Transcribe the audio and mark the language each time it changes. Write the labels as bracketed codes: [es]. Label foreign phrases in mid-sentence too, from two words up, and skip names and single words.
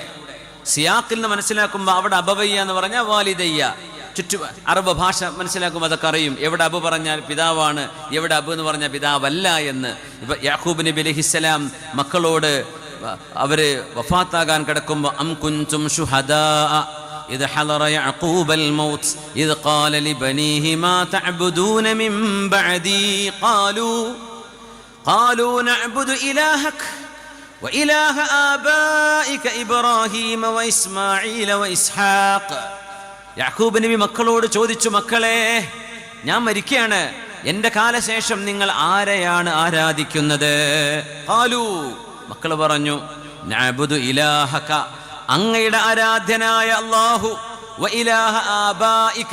[ml] സിയാഖിൽ നിന്ന് മനസ്സിലാക്കുമ്പോൾ അവിടെ അബവയ്യ എന്ന് പറഞ്ഞാൽ വാലിദയ്യ. അറബ് ഭാഷ മനസ്സിലാക്കുമ്പോൾ അതൊക്കെ അറിയും. എവിടെ അബു പറഞ്ഞാൽ പിതാവാണ്, എവിടെ അബു എന്ന് പറഞ്ഞാൽ പിതാവല്ല എന്ന്. ഇപ്പൊ യാഖൂബ് നബി അലൈഹിസ്സലാം മക്കളോട് അവര് വഫാത്താകാൻ കിടക്കുമ്പോൾ [ar] أم كنتم شهداء إذ حضر يعقوب الموت إذ قال لبنيه ما تعبدون من بعدي قالوا نعبد إلهك وإله آبائك إبراهيم وإسماعيل وإسحاق. [ml] യാക്കൂബ് നബി മക്കളോട് ചോദിച്ചു, മക്കളെ, ഞാൻ മരിക്കുകയാണ്, എൻ്റെ കാലശേഷം നിങ്ങൾ ആരെയാണ് ആരാധിക്കുന്നത്? ഖാലൂ, മക്കൾ പറഞ്ഞു, [ar] نعبد إلهك, [ml] അങ്ങയുടെ ആരാധ്യനായ അല്ലാഹു, [ar] وإله آبائك.